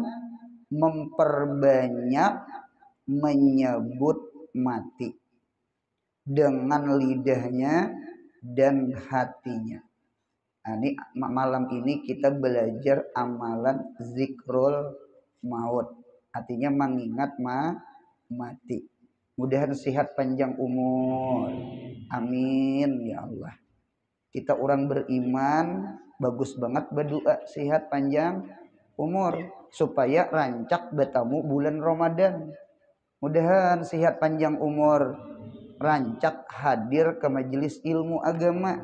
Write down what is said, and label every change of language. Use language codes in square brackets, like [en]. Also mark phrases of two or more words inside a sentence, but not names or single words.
[id] Memperbanyak menyebut mati dengan lidahnya dan hatinya. Nah, ini malam ini kita belajar amalan [ar] ذكر الموت. [id] Artinya mengingat mati. Mudahan sehat panjang umur. [ar] آمين يا الله. [id] Kita orang beriman bagus banget berdoa sehat panjang umur supaya rancak bertamu bulan Ramadan. Mudahan sehat panjang umur, rancak hadir ke majelis ilmu agama.